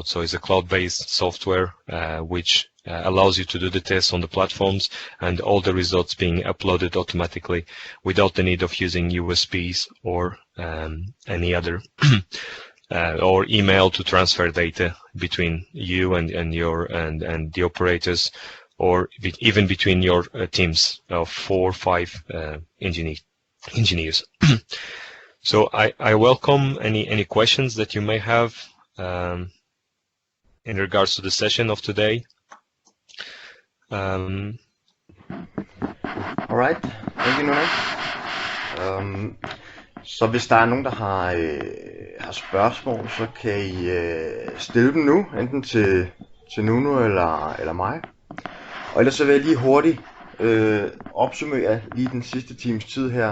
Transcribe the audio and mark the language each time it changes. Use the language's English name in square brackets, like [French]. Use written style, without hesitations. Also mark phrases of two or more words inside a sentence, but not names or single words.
[English] So it's a cloud-based software which allows you to do the tests on the platforms and all the results being uploaded automatically without the need of using USBs or any other or email to transfer data between you and the operators, or even between your teams of 4 or 5 engineers. So I welcome any questions that you may have in regards to the session of today. Alright, thank you, Nuna. [Danish] Så hvis der er nogen, der har spørgsmål, så kan I stille dem nu, enten til Nuno eller mig. Og ellers så vil jeg lige hurtigt opsummere lige den sidste times tid her.